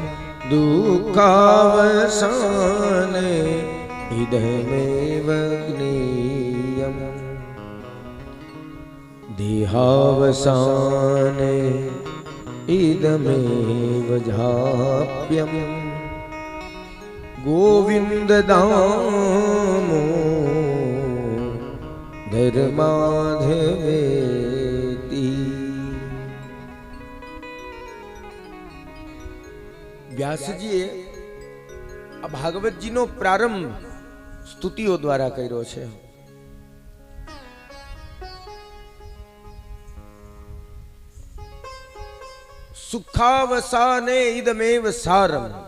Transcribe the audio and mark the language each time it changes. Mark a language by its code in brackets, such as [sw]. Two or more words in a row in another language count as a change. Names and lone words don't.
[sa] दुःखावसाने इदमेव ज्ञेयम् देहावसाने इदमेव जाप्यम् गोविन्ददामो धर्माधवेति. [gu] વ્યાસજીએ આ ભાગવતજીનો પ્રારંભ સ્તુતિઓ દ્વારા કર્યો છે. [sa] सुखावसाने इदमेव सारम.